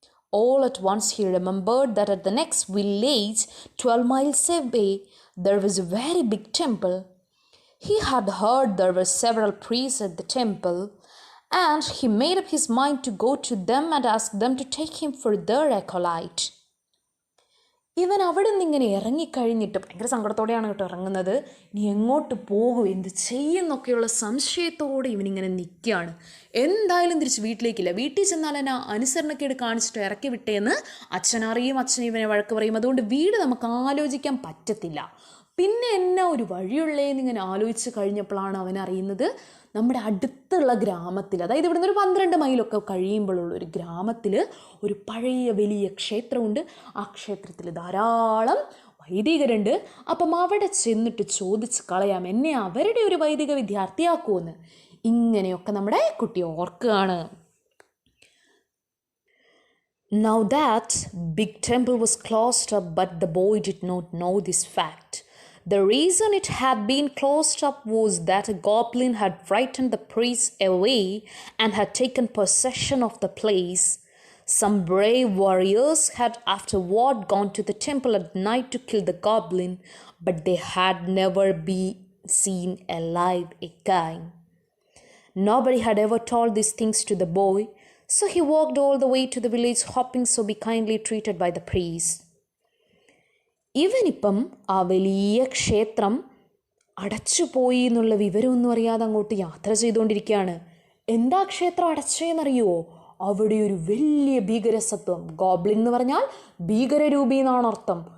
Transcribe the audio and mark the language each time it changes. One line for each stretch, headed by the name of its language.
English: All at once he remembered that at the next village, 12 miles away, there was a very big temple. He had heard there were several priests at the temple, and he made up his mind to go to them and ask them to take him for their acolyte.
Malayalam: ഇവൻ അവിടെ നിന്ന് ഇങ്ങനെ ഇറങ്ങിക്കഴിഞ്ഞിട്ട് ഭയങ്കര സങ്കടത്തോടെയാണ് കേട്ടോ ഇറങ്ങുന്നത്. ഇനി എങ്ങോട്ട് പോകും, എന്ത് ചെയ്യുന്നൊക്കെയുള്ള സംശയത്തോടെ ഇവനിങ്ങനെ നിൽക്കുകയാണ്. എന്തായാലും തിരിച്ച് വീട്ടിലേക്കില്ല. വീട്ടിൽ ചെന്നാൽ എന്നെ അനുസരണക്കേട് കാണിച്ചിട്ട് ഇറക്കി വിട്ടേന്ന് അച്ഛനറിയും. അച്ഛൻ ഇവനെ വഴക്ക് പറയും. അതുകൊണ്ട് വീട് നമുക്ക് ആലോചിക്കാൻ പറ്റത്തില്ല. പിന്നെ എന്നാ ഒരു വഴിയുള്ളേന്ന് ഇങ്ങനെ ആലോചിച്ച് കഴിഞ്ഞപ്പോഴാണ് അവൻ അറിയുന്നത് നമ്മുടെ അടുത്തുള്ള ഗ്രാമത്തിൽ, അതായത് ഇവിടുന്ന് ഒരു 12 മൈലൊക്കെ കഴിയുമ്പോഴുള്ള ഒരു ഗ്രാമത്തിൽ ഒരു പഴയ വലിയ ക്ഷേത്രമുണ്ട്. ആ ക്ഷേത്രത്തിൽ ധാരാളം വൈദികരുണ്ട്. അപ്പം അവിടെ ചെന്നിട്ട് ചോദിച്ച് കളയാം, എന്നെ അവരുടെ ഒരു വൈദിക വിദ്യാർത്ഥിയാക്കുമെന്ന്. ഇങ്ങനെയൊക്കെ നമ്മുടെ കുട്ടി ഓർക്കുകയാണ്.
English: Now that big temple was closed up, but the boy did not know this fact. The reason it had been closed up was that a goblin had frightened the priests away and had taken possession of the place. Some brave warriors had afterward gone to the temple at night to kill the goblin, but they had never been seen alive again. Nobody had ever told these things to the boy, so he walked all the way to the village hoping to be kindly treated by the priest.
Malayalam: ഇവനിപ്പം ആ വലിയ ക്ഷേത്രം അടച്ചുപോയി എന്നുള്ള വിവരമൊന്നും അറിയാതെ അങ്ങോട്ട് യാത്ര ചെയ്തുകൊണ്ടിരിക്കുകയാണ്. എന്താ ക്ഷേത്രം അടച്ചേന്നറിയുമോ? അവിടെ ഒരു വലിയ ഭീകരസത്വം, ഗോബ്ലിൻ എന്ന് പറഞ്ഞാൽ ഭീകരരൂപി എന്നാണ് അർത്ഥം.